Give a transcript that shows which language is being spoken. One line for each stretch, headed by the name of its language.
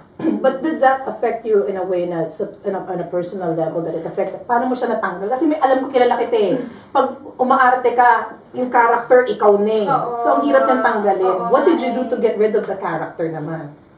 English: But did that affect you in a way na on a personal level that it affected?
Filipino: Paano mo siya natanggal? Kasi alam ko kilala kita eh. Pag umaarte ka, yung character, ikaw na eh. So, ang hirap nang tanggalin.
English: What did you do to get rid of the character naman?